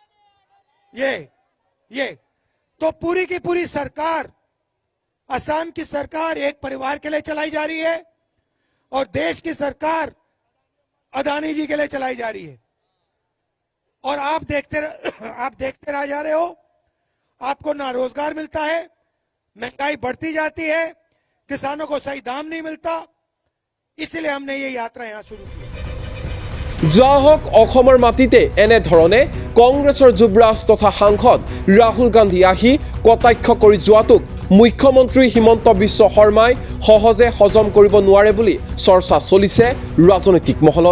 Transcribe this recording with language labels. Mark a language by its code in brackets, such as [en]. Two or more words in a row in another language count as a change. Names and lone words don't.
[hi] ये तो पूरी की पूरी सरकार, असम की सरकार एक परिवार के लिए चलाई जा रही है, और देश की सरकार अदानी जी के लिए चलाई जा रही है। और आप देखते रह जा रहे हो, आपको ना रोजगार मिलता है, महंगाई बढ़ती जाती है, किसानों को सही दाम नहीं मिलता। इसलिए हमने ये यात्रा यहां शुरू की। [as] যোৱা হওক অসমৰ মাটিতে এনেধৰণে কংগ্ৰেছৰ যুৱৰাজ তথা সাংসদ ৰাহুল গান্ধী আহি কটাক্ষ কৰি যোৱাটোক মুখ্যমন্ত্ৰী হিমন্ত বিশ্ব শৰ্মাই সহজে হজম কৰিব নোৱাৰে বুলি চৰ্চা চলিছে ৰাজনৈতিক মহলত।